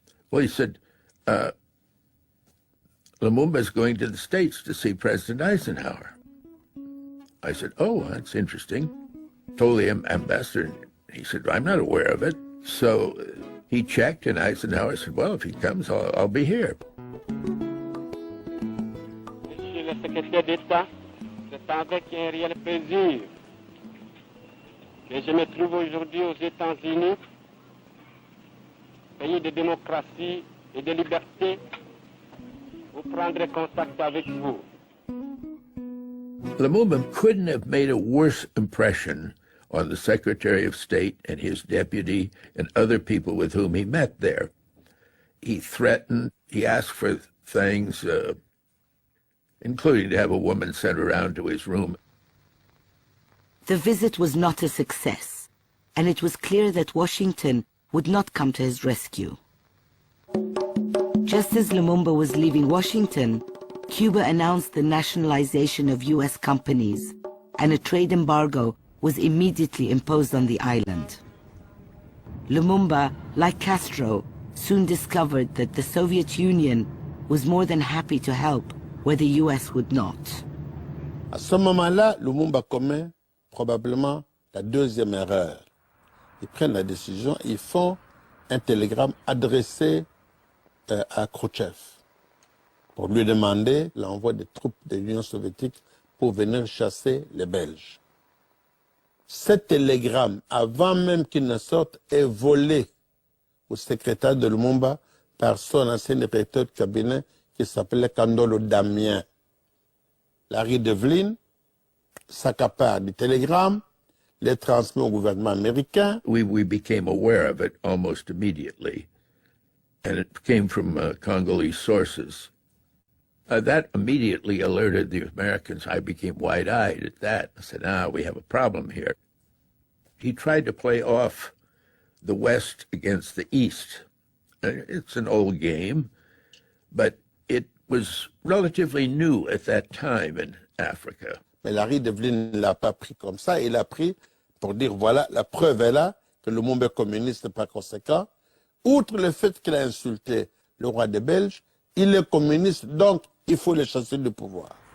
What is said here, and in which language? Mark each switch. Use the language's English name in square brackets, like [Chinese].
[English] Well, he said, Lumumba is going to the States to see President Eisenhower. I said, oh, that's interesting. Told the ambassador. He said, I'm not aware of it. So he checked, and Eisenhower said, well, if he comes, I'll be here. [French] Monsieur le secrétaire d'État, c'est avec un réel plaisir que je me trouve aujourd'hui aux États-Unis, pays de démocratie et de liberté, pour prendre contact avec vous. [English] Lumumba couldn't have made a worse impression on the Secretary of State and his deputy and other people with whom he met there. He threatened, he asked for things, including to have a woman sent around to his room. The visit was not a success, and it was clear that Washington would not come to his rescue. Just as Lumumba was leaving Washington, Cuba announced the nationalization of US companies, and a trade embargo was immediately imposed on the island. Lumumba, like Castro, soon discovered that the Soviet Union was more than happy to help where the US would not. [French] À ce moment-là, Lumumba commet probablement la deuxième erreur. Ils prennent la décision, ils font un télégramme adressé à Khrouchtchev pour lui demander l'envoi des troupes de l'Union soviétique pour venir chasser les Belges. Ce télégramme, avant même qu'il ne sorte, est volé au secrétaire de Lumumba par son ancien directeur de cabinet qui s'appelait Kandolo Damien. Larry Devlin s'accapare du télégramme, les transmet au gouvernement américain. [English] We became aware of it almost immediately, and it came from Congolese sources. That immediately alerted the Americans. I became wide-eyed at that. I said, we have a problem here. He tried to play off the West against the East. It's an old game, but it was relatively new at that time in Africa. [French] Mais Larry Devlin ne l'a pas pris comme ça, il l'a pris pour dire, voilà, la preuve est là, que le monde est communiste par conséquent. Outre le fait qu'il a insulté le roi des Belges, il est communiste, donc il faut le chasser du pouvoir.